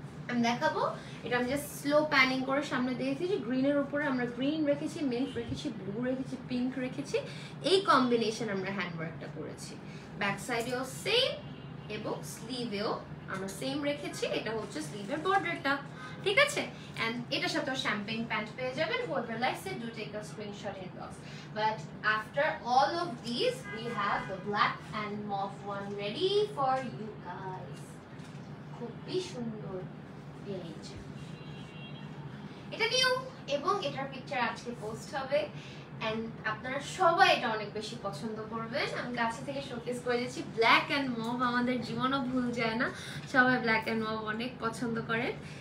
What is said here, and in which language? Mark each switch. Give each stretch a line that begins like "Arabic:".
Bangla: আমি দেখাবো, এটা আমি জাস্ট স্লো প্যানিং করে সামনে দিয়েছি। গ্রিনের উপরে আমরা গ্রিন রেখেছি, মিন্ট রেখেছি, ব্লু রেখেছি, পিঙ্ক রেখেছি। এই কম্বিনেশন আমরা হ্যান্ডওয়ার্কটা করেছি। ব্যাক সাইডেও সেম এবং স্লিভেও আমরা সেম রেখেছি। এটা হচ্ছে স্লিভের বর্ডারটা, ঠিক আছে? এন্ড এটার সাথে শ্যাম্পেন প্যান্ট পেয়ে যাবেন।
English: whoever likes it do take a screenshot inbox. But after all of these we have the black and mauve one ready for you guys.
Bangla: খুবই সুন্দর। এই যে এটা নিউ এবং এটার পিকচার আজকে পোস্ট হবে এন্ড আপনারা সবাই এটা অনেক বেশি পছন্দ করবেন। আমি কাছে থেকে শোকেস করে দিচ্ছি। ব্ল্যাক এন্ড মভ আমাদের জীবনও ভুল যায় না, সবাই ব্ল্যাক এন্ড মভ অনেক পছন্দ করেন।